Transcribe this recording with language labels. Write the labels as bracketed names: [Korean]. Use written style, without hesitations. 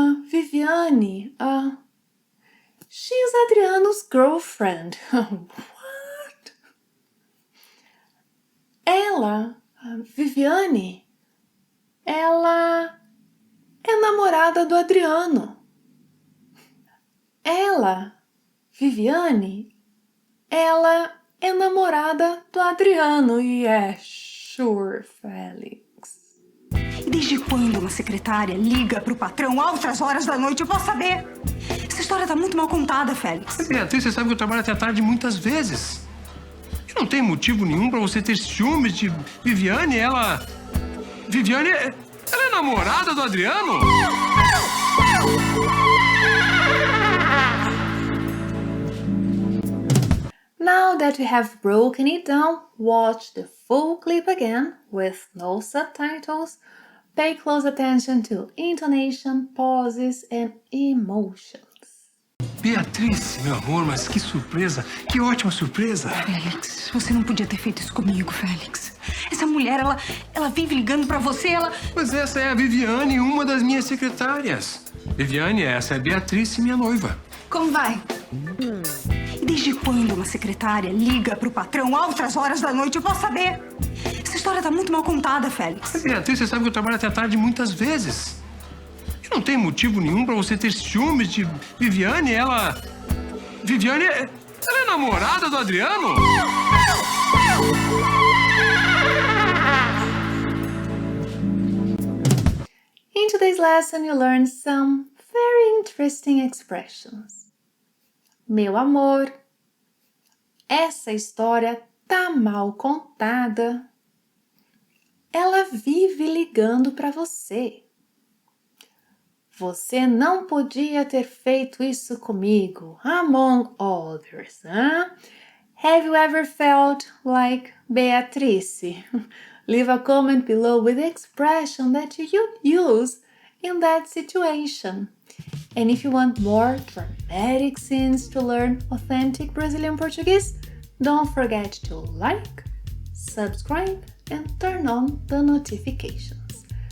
[English] Viviane, she's Adriano's girlfriend. What? [Portuguese] Ela, Viviane, ela é namorada do Adriano. Ela, Viviane, ela é namorada do Adriano. [English] Yeah, sure, Felix. [Portuguese] E desde quando uma secretária liga pro patrão altas horas da noite? Eu posso saber? Essa história tá muito mal contada, Félix. Beatriz, você sabe que eu trabalho até tarde muitas vezes. E não tem motivo nenhum pra você ter ciúmes de Viviane, Viviane, ela é namorada do Adriano? [English] Now that we have broken it down, watch the full clip again with no subtitles. Pay close attention to intonation, pauses, and emotions. [Portuguese] Beatriz, meu amor, mas que surpresa! Que ótima surpresa! Félix, você não podia ter feito isso comigo, Félix. Essa mulher, ela vive ligando pra você, Mas essa é a Viviane, uma das minhas secretárias. Viviane, essa é Beatriz, minha noiva. Como vai? E desde quando uma secretária liga pro patrão altas horas da noite? Eu posso saber. Essa história tá muito mal contada, Félix. Beatriz, você sabe que eu trabalho até tarde muitas vezes. E não tem motivo nenhum pra você ter ciúmes de Viviane, Viviane, ela é namorada do Adriano? [English] In today's lesson, you learned some very interesting expressions. [Portuguese] Meu amor, essa história tá mal contada. Ela vive ligando para você. Você não podia ter feito isso comigo, [English] among others. Huh? Have you ever felt like Beatrice? Leave a comment below with the expression that you use in that situation. And if you want more dramatic scenes to learn authentic Brazilian Portuguese, don't forget to like, subscribe, and turn on the notifications.